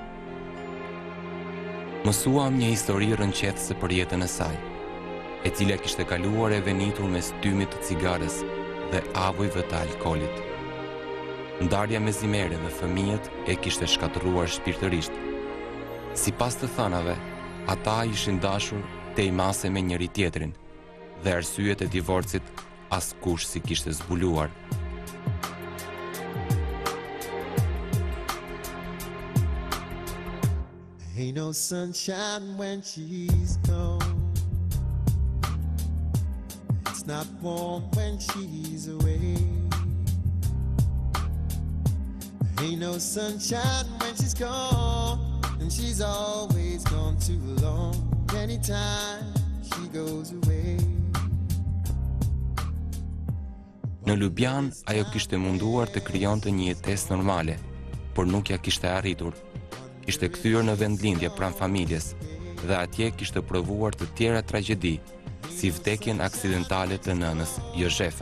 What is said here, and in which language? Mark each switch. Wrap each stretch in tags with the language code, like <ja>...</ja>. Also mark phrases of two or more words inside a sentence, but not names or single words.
<sq>Mësuam një histori rënqethëse për jetën e saj, e cila kishte kaluar e venitur mes dymit të cigares dhe avujve të alkoolit. Ndarja me Zimerin dhe fëmijët e kishte shkatëruar shpirtërisht. Sipas të thënave, ata ishin dashur te i mase me njëri tjetrin, dhe arsyet e divorcit askush si kishte zbuluar.</sq> <en>Ain't no sunshine when she's gone. It's not warm when she's away. Ain't no sunshine when she's gone, and she's always gone too long. Anytime she goes away.</en> <sq>Në Ljubljan, ajo kishte munduar të krijonte një jetesë normale, por nuk ja kishte arritur. Ishte kthyer në vendlindje pranë familjes, dhe atje kishte provuar të tjera tragjedi, si vdekjen aksidentale të nënës Jozefa.</sq>